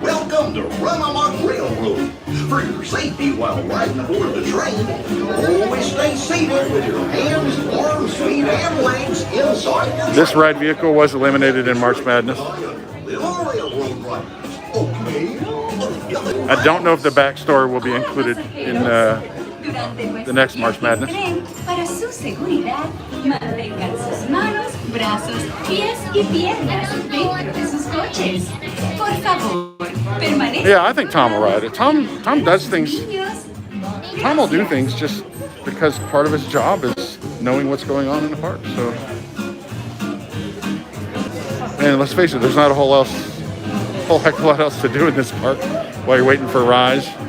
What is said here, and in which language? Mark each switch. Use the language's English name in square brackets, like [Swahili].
[English] Welcome to Runaway Railway. For your safety while riding aboard the train, always stay seated with your hands, arms, feet, and legs inside the This ride vehicle was eliminated in March Madness. little railroad riders. Okay. I don't know if the backstory will be included in the next March Madness. [Spanish] Para su seguridad, mantengan sus manos, brazos, pies y piernas dentro de sus coches. Por favor, permanezcan. [English] Yeah, I think Tom will ride it. Tom does things. Tom will do things just because part of his job is knowing what's going on in the park. So, and let's face it, there's not a whole heck of a lot else to do in this park while you're waiting for a rise.